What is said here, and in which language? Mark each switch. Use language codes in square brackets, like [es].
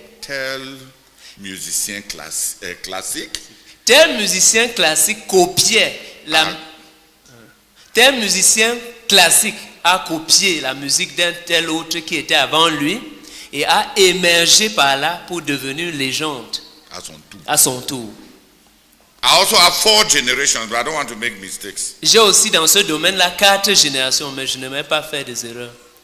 [fr] Tel musicien classique Tel musicien classique copiait tel musicien classique a copié la musique d'un tel autre qui était avant lui et a émergé par là pour devenir une légende à son tour. à son tour. [en] I also have 4 generations, but I don't want to make mistakes. [fr] J'ai aussi dans ce domaine-là 4 générations, mais je n'aimerais pas faire des erreurs.